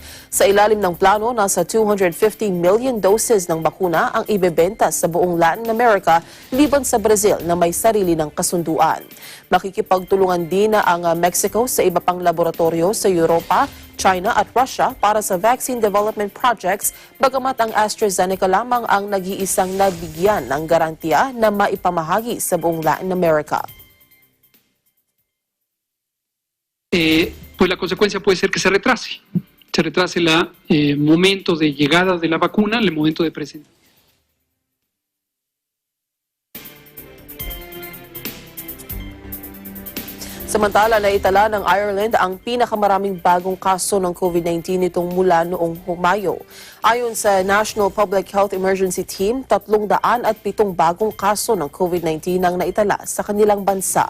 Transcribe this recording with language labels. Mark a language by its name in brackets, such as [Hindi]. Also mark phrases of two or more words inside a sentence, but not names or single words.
[Filipino] Sa ilalim ng plano, nasa 250 million doses ng bakuna ang ibebenta sa buong Latin America liban sa Brazil na may sarili ng kasunduan. Makikipagtulungan din na ang Mexico sa iba pang laboratorio sa Europa, China at Russia para sa [English] vaccine development projects, [Filipino] bagamat ang AstraZeneca lamang ang nag-iisang nabigyan ng garantiya na maipamahagi sa buong Latin America. [Spanish] Pues la consecuencia puede ser que se retrase el momento de llegada de la vacuna, el momento de presentación. [Filipino] Samantala, naitala ng Ireland ang pinakamaraming bagong kaso ng COVID-19 nitong mula noong Mayo. Ayon sa National Public Health Emergency Team, 307 bagong kaso ng COVID-19 ang naitala sa kanilang bansa.